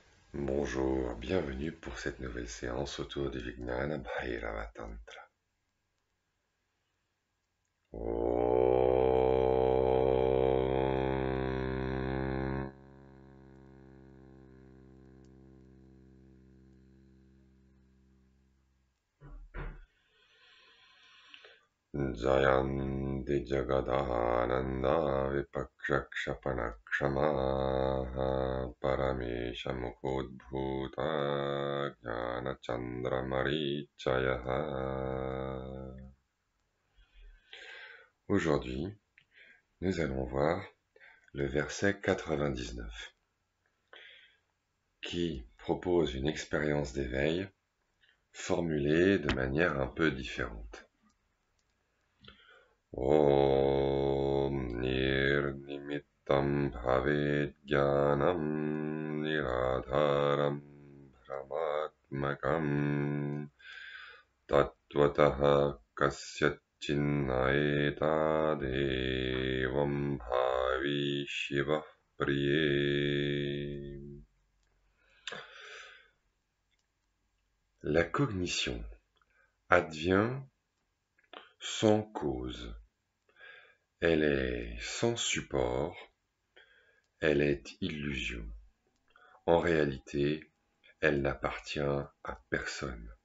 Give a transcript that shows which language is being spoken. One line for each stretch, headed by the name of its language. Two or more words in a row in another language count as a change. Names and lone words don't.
French: Bonjour, bienvenue pour cette nouvelle séance autour du Vijnana Bhairava Tantra.
Sanskrit: ॐ जयन्ति जगदाह्नन्द विपक्षक्षपणक्षमाः परमेश मुखोद्भूत ज्ञान चन्द्र मरीचयः.
French: Aujourd'hui, nous allons voir le verset 99 qui propose une expérience d'éveil formulée de manière un peu différente.
Sanskrit: ॐ निर्निमित्तम् भवेत् ज्ञानम् निराधारम् ब्रह्मात्मकम् तत्त्वतः कस्यच्चिन्नयेत देवम् भावि शिवः प्रिये.
French: La cognition advient sans cause, elle est sans support, elle est illusion. En réalité, elle n'appartient à personne.